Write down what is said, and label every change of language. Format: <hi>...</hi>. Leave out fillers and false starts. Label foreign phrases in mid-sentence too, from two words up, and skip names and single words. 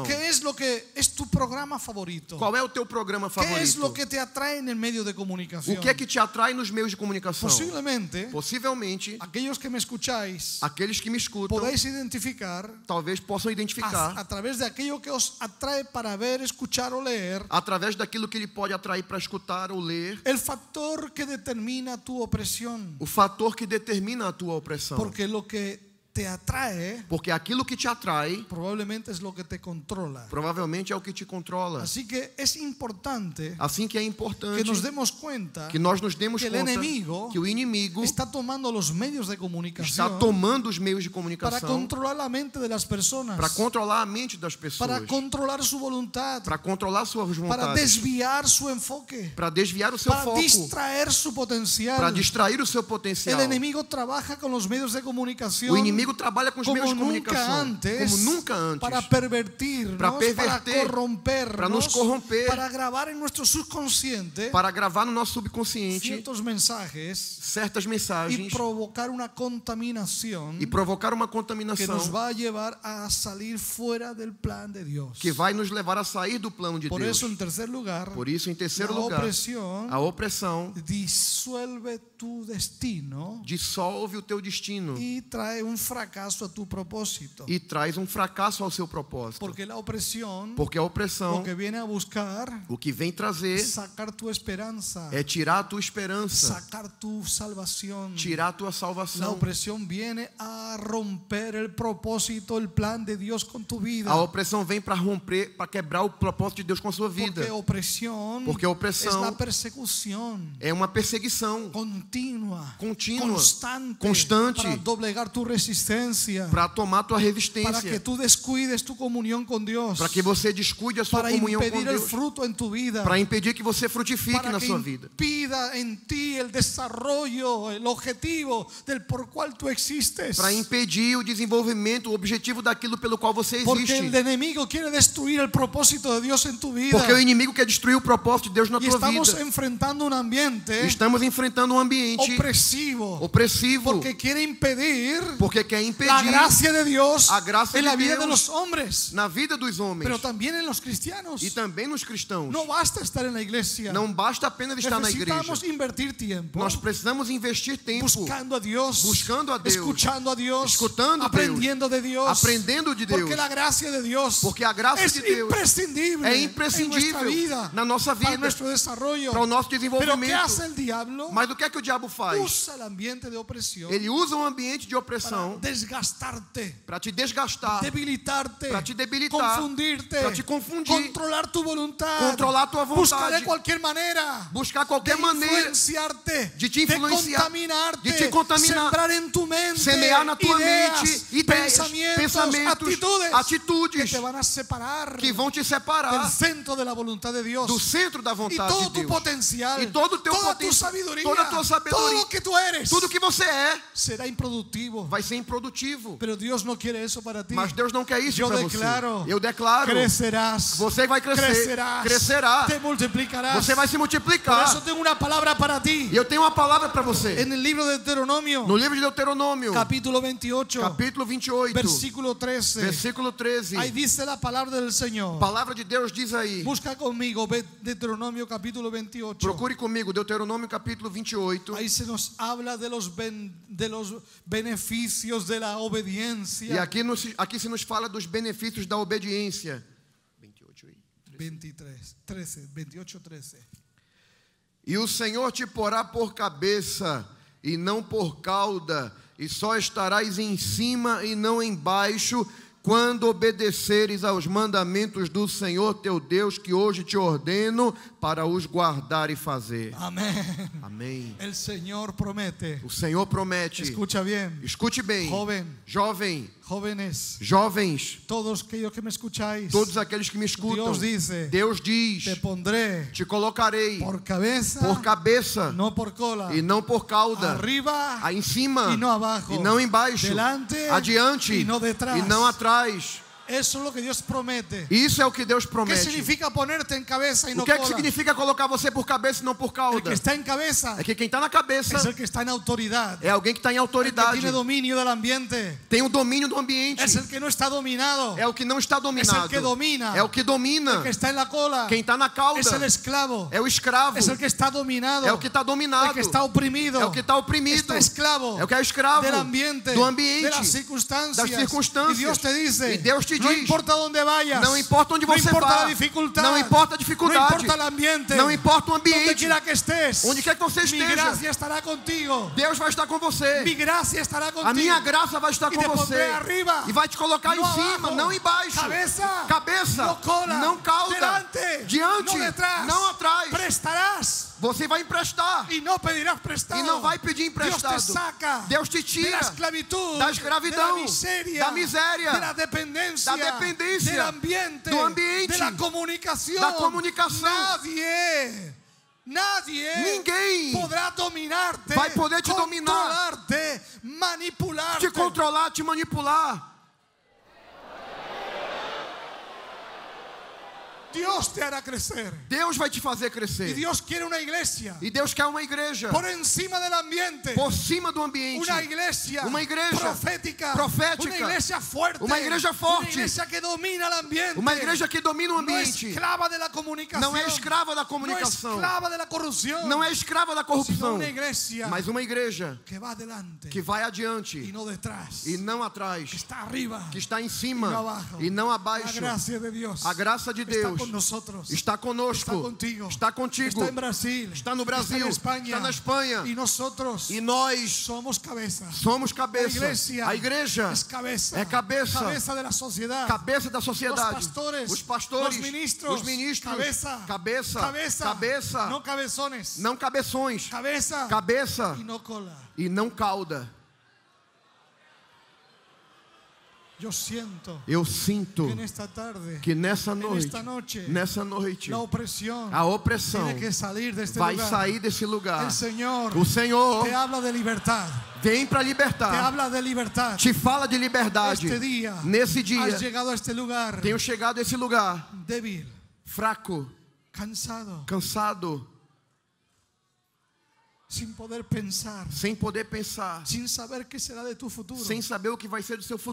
<es>¿Qué es lo que es tu programa favorito?</es> <pt>Qual é o teu programa</pt> <es>¿Qué es lo favorito? que te atrae en el medio de comunicación?</es> <pt>O que é que te atrai nos meios de comunicação?</pt> <es>Posiblemente,</es> <pt>Possivelmente,</pt> <es>aquellos que me escucháis</es> <pt>aqueles que me escutam</pt> <es>podéis identificar</es> <pt>talvez possam identificar</pt> <es>a través de aquello que os atrae para ver, escuchar o leer,</es> <pt>através daquilo que ele pode atrair para escutar ou ler,</pt> <es>el factor que determina tu opresión.</es> <pt>o fator que determina a tua opressão.</pt> <es>Porque lo que te atrae</es> <pt>Porque aquilo que te atrai</pt> <es>probablemente es lo que te controla.</es> <pt>provavelmente é o que te controla.</pt> <es>Así que es importante</es> <pt>Assim que é que importante</pt> <es>nos demos cuenta</es> <pt>que nós nos demos</pt> <es>que el</es> <pt>conta</pt> <es>enemigo</es> <pt>que o inimigo</pt> <es>está tomando los medios de</es> <pt>está</pt> <es>comunicación</es> <pt>tomando os meios de para comunicação</pt> <es>controlar la mente de las personas,</es> <pt>para controlar a mente das pessoas,</pt> <es>para controlar su voluntad,</es> <pt>para controlar suas</pt> <es>para</es> <pt>vontades,</pt> <es>desviar su enfoque,</es> <pt>para desviar o seu</pt> <es>para</es> <pt>foco,</pt> <es>distraer su potencial.</es> <pt>para distrair o seu potencial.</pt> <es>El enemigo trabaja con los medios de comunicación</es> <pt>O inimigo trabalha com os meios de</pt> <es>como nunca</es> <pt>comunicação</pt> <es>antes,</es> <pt>como nunca antes,</pt> <es>para pervertirnos,</es> <pt>para para perverter,</pt> <es>corrompernos,</es> <pt>para nos corromper,</pt> <es>para grabar en nuestro subconsciente</es> <pt>para gravar no nosso subconsciente</pt> <es>ciertos mensajes</es> <pt>certas</pt> <es>y</es> <pt>mensagens</pt> <es>provocar una contaminación</es> <pt>e provocar uma</pt> <es>que</es> <pt>contaminação</pt> <es>nos va a llevar a salir fuera del plan de Dios.</es> <pt>que vai nos levar a sair do plano de</pt> <es>Por</es> <pt>Deus.</pt> <es>eso, en tercer lugar,</es> <pt>Por isso, em terceiro</pt> <es>la</es> <pt>lugar,</pt> <es>opresión</es> <pt>a opressão</pt> <es>disuelve tu destino</es> <pt>dissolve o teu destino</pt> <es>y trae un fracaso a tu propósito.</es> <pt>e traz um fracasso ao seu propósito.</pt> <es>Porque la opresión</es> <pt>Porque a opressão,</pt> <es>lo que viene a buscar</es> <pt>o que vem trazer</pt> <es>sacar tu esperanza,</es> <pt>é tirar a tua esperança,</pt> <es>sacar tu salvación.</es> <pt>tirar a tua</pt> <es>La</es> <pt>salvação.</pt> <es>opresión viene a romper el propósito, el plan de Dios con tu vida.</es> <pt>A opressão vem para romper, para quebrar o propósito de Deus com a sua vida.</pt> <es>Porque opresión</es> <pt>Porque opressão</pt> <es>es la persecución</es> <pt>é uma perseguição</pt> <es>continua,</es> <pt>contínua,</pt> <es>constante,</es> <pt>constante,</pt> <es>para doblegar tu resistencia, resistencia,</es> <pt>para tomar tua</pt> <es>para que</es> <pt>resistência,</pt> <es>tú descuides tu comunión con Dios,</es> <pt>para que você descuide a sua</pt> <es>para</es> <pt>comunhão com</pt> <es>impedir el</es> <pt>Deus,</pt> <es>fruto en tu vida,</es> <pt>para impedir que você frutifique</pt> <es>para</es> <pt>na</pt> <es>que</es> <pt>sua vida,</pt> <es>impida en ti el desarrollo, el objetivo del por cual tú existes.</es> <pt>para impedir o desenvolvimento, o objetivo daquilo pelo qual você</pt> <es>Porque el</es> <pt>existe.</pt> <es>enemigo quiere destruir el propósito de Dios en tu vida.</es> <pt>Porque o inimigo quer destruir o propósito de Deus na</pt> <es>Y</es> <pt>tua</pt> <es>estamos</es> <pt>vida.</pt> <es>enfrentando un ambiente</es> <pt>Estamos enfrentando um ambiente</pt> <es>opresivo,</es> <pt>opressivo,</pt> <es>porque quiere impedir</es> <pt>porque quer</pt> <es>la</es> <pt>impedir</pt> <es>gracia de Dios</es> <pt>a graça</pt> <es>en</es> <pt>de</pt> <es>la vida</es> <pt>Deus</pt> <es>de los hombres,</es> <pt>na vida dos homens</pt> <es>pero también en los cristianos.</es> <pt>e também nos cristãos.</pt> <es>No basta estar en la iglesia.</es> <pt>Não basta apenas estar na igreja.</pt> <es>Necesitamos invertir tiempo</es> <pt>Nós precisamos investir tempo</pt> <es>buscando a Dios,</es> <pt>buscando a Deus,</pt> <es>escuchando a Dios,</es> <pt>escutando a Deus,</pt> <es>aprendiendo de Dios,</es> <pt>aprendendo de Deus.</pt> <es>porque la gracia de Dios</es> <pt>Porque a graça</pt> <es>es</es> <pt>de Deus</pt> <es>imprescindible,</es> <pt>é</pt> <es>en</es> <pt>imprescindível</pt> <es>nuestra vida,</es> <pt>na nossa</pt> <es>para</es> <pt>vida,</pt> <es>nuestro desarrollo.</es> <pt>para o nosso</pt> <es>Pero ¿qué</es> <pt>desenvolvimento.</pt> <es>hace el diablo?</es> <pt>Mas o que é que o diabo faz?</pt> <es>Usa el ambiente de opresión</es> <pt>Ele usa um ambiente de</pt> <es>para</es> <pt>opressão</pt> <es>desgastarte,</es> <pt>para te desgastar,</pt> <es>debilitarte,</es> <pt>para te debilitar,</pt> <es>confundirte,</es> <pt>para te confundir,</pt> <es>controlar tu voluntad,</es> <pt>controlar tua</pt> <es>buscar de</es> <pt>vontade,</pt> <es>cualquier manera,</es> <pt>buscar qualquer</pt> <es>de</es> <pt>maneira</pt> <es>influenciarte,</es> <pt>de te influenciar,</pt> <es>contaminarte,</es> <pt>de te contaminar,</pt> <es>sembrar en tu mente,</es> <pt>semear na tua</pt> <es>ideas,</es> <pt>mente ideias, pensamentos,</pt> <es>atitudes que te</es> <pt>atitudes</pt> <es>van a separar</es> <pt>que vão te</pt> <es>del</es> <pt>separar</pt> <es>centro de la voluntad de Dios.</es> <pt>do centro da</pt> <es>Y</es> <pt>vontade</pt> <es>todo</es> <pt>de</pt> <es>tu</es> <pt>Deus.</pt> <es>potencial,</es> <pt>E todo o teu</pt> <es>toda tu</es> <pt>potencial,</pt> <es>sabiduría,</es> <pt>toda a tua sabedoria,</pt> <es>todo lo que tú eres,</es> <pt>tudo que você é</pt> <es>será improductivo.</es> <pt>vai ser improdutivo.</pt> <es>Pero Dios no quiere eso para ti.</es> <pt>Mas Deus não quer isso</pt> <es>Yo</es> <pt>para</pt> <es>declaro,</es> <pt>você. Eu declaro,</pt> <es>crecerás,</es> <pt>você vai crescer, crescerá,</pt> <es>te multiplicarás.</es> <pt>você vai se</pt> <es>Por</es> <pt>multiplicar.</pt> <es>eso tengo una palabra para ti.</es> <pt>E eu tenho uma palavra para você.</pt> <es>En el libro de Deuteronomio,</es> <pt>No livro de Deuteronômio,</pt> <es>capítulo 28,</es> <pt>capítulo 28,</pt> <es>versículo 13.</es> <pt>versículo 13.</pt> <es>Ahí dice la palabra del</es> <pt>A</pt> <es>Señor.</es> <pt>palavra de Deus diz aí.</pt> <es>Busca conmigo Deuteronomio capítulo 28.</es> <pt>Procure comigo, Deuteronômio capítulo 28.</pt> <es>Ahí se nos habla de los beneficios de la obediencia.</es> <pt>E aqui se nos fala dos benefícios da obediência.</pt> <es>28, 13.</es> <pt>E o Senhor te porá por cabeça e não por cauda, e só estarás em cima e não embaixo, quando obedeceres aos mandamentos do Senhor teu Deus, que hoje te ordeno para os guardar e fazer.</pt> <es>Amén.</es> <pt>Amém.</pt> <es>El Señor promete.</es> <pt>O Senhor promete.</pt> <es>Escucha bien.</es> <pt>Escute bem. Jovem,</pt> <es>Jóvenes,</es> <pt>jovens,</pt> <es>todos aquellos que me escucháis,</es> <pt>todos aqueles que me escutam, Deus Deus diz,</pt> <es>te pondré</es> <pt>te colocarei por cabeça, não por</pt> <es>cola,</es> <pt>e não por cauda,</pt> <es>arriba</es> <pt>aí em cima e não abaixo, e não embaixo,</pt> <es>delante</es> <pt>adiante e não detrás. e não atrás.</pt> <es>Eso es lo que Dios promete.</es> <pt>Isso é o que Deus</pt> <es>¿Qué</es> <pt>promete.</pt> <es>significa ponerte en cabeza y no</es> <pt>O que é que</pt> <es>cola?</es> <pt>significa colocar você por cabeça e não por</pt> <es>El</es> <pt>cauda?</pt> <es>que está en cabeza</es> <pt>É que quem está na cabeça</pt> <es>es el que está en autoridad.</es> <pt>é alguém que está em</pt> <es>El que</es> <pt>autoridade,</pt> <es>tiene dominio del ambiente.</es> <pt>tem o domínio do ambiente,</pt> <es>Es el que no está dominado.</es> <pt>é o que não está dominado,</pt> <es>Es el que domina.</es> <pt>é o que domina.</pt> <es>El que está en la cola</es> <pt>Quem está na cauda</pt> <es>es el esclavo.</es> <pt>é o escravo,</pt> <es>Es el que está dominado.</es> <pt>é o que está</pt> <es>El</es> <pt>dominado,</pt> <es>que está oprimido.</es> <pt>é o que está oprimido,</pt> <es>Está esclavo</es> <pt>é o que é escravo</pt> <es>del ambiente,</es> <pt>do ambiente,</pt> <es>de las circunstancias.</es> <pt>das circunstâncias.</pt> <es>Y Dios te dice,</es> <pt>E Deus te</pt> <es>no</es> <pt>diz,</pt> <es>importa dónde vayas,</es> <pt>não importa onde você</pt> <es>no importa</es> <pt>vá,</pt> <es>la dificultad,</es> <pt>não importa a</pt> <es>no</es> <pt>dificuldade,</pt> <es>importa el ambiente,</es> <pt>não importa o</pt> <es>donde</es> <pt>ambiente,</pt> <es>quiera que estés,</es> <pt>onde quer que você</pt> <es>mi</es> <pt>esteja,</pt> <es>gracia estará contigo.</es> <pt>Deus vai estar com você.</pt> <es>Mi gracia estará contigo.</es> <pt>A minha graça vai estar E com</pt> <es>te</es> <pt>você</pt> <es>pondré arriba,</es> <pt>e vai te colocar</pt> <es>no</es> <pt>em cima,</pt> <es>abajo,</es> <pt>não embaixo. Cabeça,</pt> <es>no cola,</es> <pt>não cauda,</pt> <es>delante,</es> <pt>diante,</pt> <es>no detrás,</es> <pt>não atrás.</pt> <es>prestarás</es> <pt>Você vai emprestar</pt> <es>y no pedirás prestado.</es> <pt>e não vai pedir emprestado.</pt> <es>Dios te saca</es> <pt>Deus te</pt> <es>de la</es> <pt>tira</pt> <es>esclavitud,</es> <pt>da escravidão,</pt> <es>de la miseria,</es> <pt>da miséria,</pt> <es>de la dependencia,</es> <pt>da dependência,</pt> <es>del ambiente,</es> <pt>do ambiente,</pt> <es>de la comunicación.</es> <pt>da comunicação.</pt> <es>Ninguém podrá dominarte,</es> <pt>vai poder te dominar,</pt> <es>controlarte, manipularte,</es> <pt>te controlar, te manipular.</pt> <es>Dios te hará crecer.</es> <pt>Deus vai te fazer</pt> <es>Y</es> <pt>crescer.</pt> <es>Dios quiere una iglesia</es> <pt>E Deus quer uma igreja</pt> <es>por encima del ambiente.</es> <pt>por cima do ambiente.</pt> <es>Una iglesia profética,</es> <pt>profética,</pt> <es>una iglesia fuerte,</es> <pt>uma igreja forte,</pt> <es>una iglesia que domina el ambiente,</es> <pt>uma igreja que domina o</pt> <es>no es</es> <pt>ambiente,</pt> <es>esclava de la comunicación,</es> <pt>não é escrava da</pt> <es>no es</es> <pt>comunicação,</pt> <es>esclava de la corrupción,</es> <pt>não é escrava da</pt> <es>sino</es> <pt>corrupção,</pt> <es>una iglesia</es> <pt>mas uma igreja</pt> <es>que va adelante</es> <pt>que vai adiante</pt> <es>y no detrás,</es> <pt>e não atrás,</pt> <es>que está arriba,</es> <pt>que está em</pt> <es>y no</es> <pt>cima</pt> <es>abajo.</es> <pt>e não</pt> <es>La</es> <pt>abaixo.</pt> <es>gracia de Dios</es> <pt>A graça de</pt> <es>está</es> <pt>Deus</pt> <es>con nosotros,</es> <pt>está conosco,</pt> <es>está contigo,</es> <pt>está contigo,</pt> <es>está en Brasil,</es> <pt>está no Brasil,</pt> <es>está en España,</es> <pt>está na Espanha.</pt> <es>y nosotros</es> <pt>E nós</pt> <es>somos cabeza.</es> <pt>somos</pt> <es>La</es> <pt>cabeça.</pt> <es>iglesia</es> <pt>A igreja</pt> <es>es cabeza,</es> <pt>é cabeça.</pt> <es>cabeza de la sociedad.</es> <pt>Cabeça da sociedade. Os pastores, os ministros, cabeça,</pt> <es>cabeza,</es> <pt>cabeça,</pt> <es>no cabezones,</es> <pt>não cabeções,</pt> <es>cabeza</es> <pt>cabeça</pt> <es>y no cola.</es> <pt>e não cauda.</pt> <es>Yo siento</es> <pt>Eu</pt> <es>que</es> <pt>sinto</pt> <es>en esta tarde,</es> <pt>que nessa noite,</pt> <es>la opresión</es> <pt>a opressão</pt> <es>tiene que salir de este</es> <pt>vai</pt> <es>lugar.</es> <pt>sair desse lugar.</pt> <es>El Señor</es> <pt>O Senhor</pt> <es>te habla de libertad,</es> <pt>vem para te libertar,</pt> <es>habla de libertad.</es> <pt>te fala de liberdade.</pt> <es>Este día</es> <pt>Nesse dia,</pt> <es>has llegado a este lugar</es> <pt>tenho chegado a esse lugar</pt> <es>débil,</es> <pt>fraco,</pt> <es>cansado,</es> <pt>cansado,</pt> <es>sin poder pensar,</es> <pt>sem poder pensar,</pt> <es>sin saber qué será de tu futuro.</es> <pt>sem saber o que vai ser do seu</pt>